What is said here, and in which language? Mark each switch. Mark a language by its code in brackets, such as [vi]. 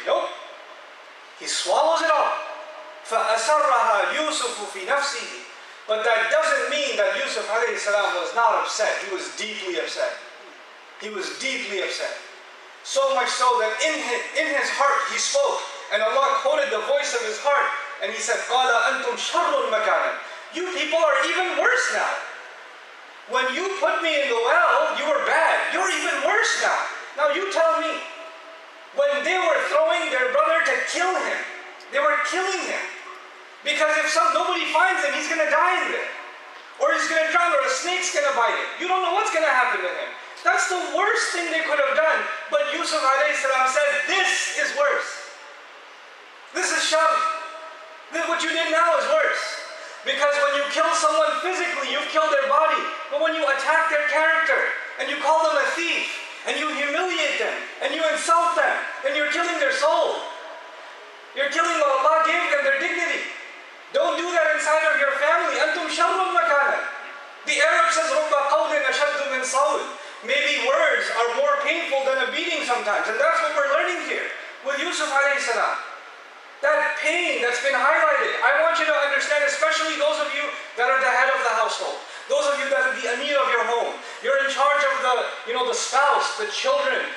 [en] Nope. He swallows it all. [ar] فَأَسَرَّهَا يُوسُفُ فِي نَفْسِهِ. [en] But that doesn't mean that Yusuf alayhi salam was not upset. He was deeply upset. He was deeply upset. So much so that in his heart he spoke. And Allah quoted the voice of his heart. And he said, [ar] قَالَ أَنْتُمْ شَرٌّ مَكَانًا. [en] You people are even worse now. When you put me in the well, you were bad. You're even worse now. Now you tell me. When they were throwing their brother to kill him. They were killing him. Because if nobody finds him, he's going to die in there. Or he's going to drown, or a snake's going to bite him. You don't know what's going to happen to him. That's the worst thing they could have done. But Yusuf alayhi salam said, this is worse. This is shab. What you did now is worse. Because when you kill someone physically, you've killed their body. But when you attack their character, and you call them a thief, and you humiliate them, and you insult them, then you're killing their soul. You're killing what Allah gave them, their dignity. Don't do that inside of your family. [ar] أَنْتُمْ شَرٌّ مَكَانًا. [en] The Arab says, [ar] رُبَّ قَوْلٍ أَشَدُّ مِنْ صَوْلٍ. [en] Maybe words are more painful than a beating sometimes. And that's what we're learning here with Yusuf alayhi salam. That pain that's been highlighted. I want you to understand, especially those of you that are the head of the household. Those of you that are the amir of your home. You're in charge of the spouse, the children.